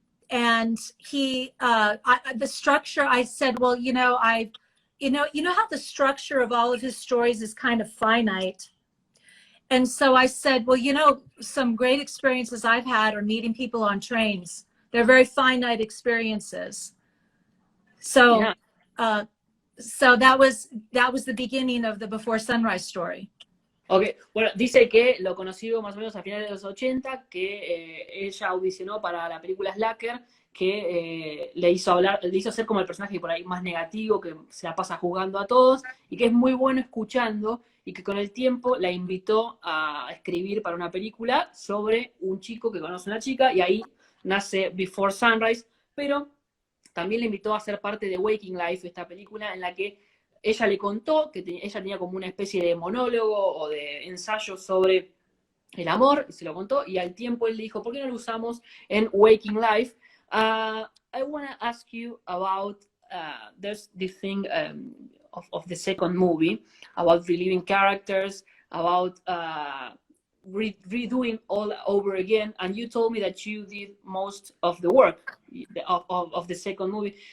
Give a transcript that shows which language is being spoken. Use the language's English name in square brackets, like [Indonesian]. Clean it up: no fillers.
[English] And he, the structure, I said, well, you know how the structure of all of his stories is kind of finite. And so I said, well, you know, some great experiences I've had are meeting people on trains. They're very finite experiences. So, yeah. So that was the beginning of the Before Sunrise story. [Spanish] Ok, bueno, dice que lo conoció más o menos a finales de los 80, que ella audicionó para la película Slacker, que le hizo ser como el personaje por ahí más negativo, que se la pasa juzgando a todos, y que es muy bueno escuchando, y que con el tiempo la invitó a escribir para una película sobre un chico que conoce a una chica, y ahí nace Before Sunrise, pero también le invitó a ser parte de Waking Life, esta película en la que ella le contó que ella tenía como una especie de monólogo o de ensayo sobre el amor, y se lo contó, y al tiempo él le dijo, ¿por qué no lo usamos en Waking Life? [English] I want to ask you about, there's this thing of the second movie, about reliving characters, about redoing all over again, and you told me that you did most of the work of the second movie.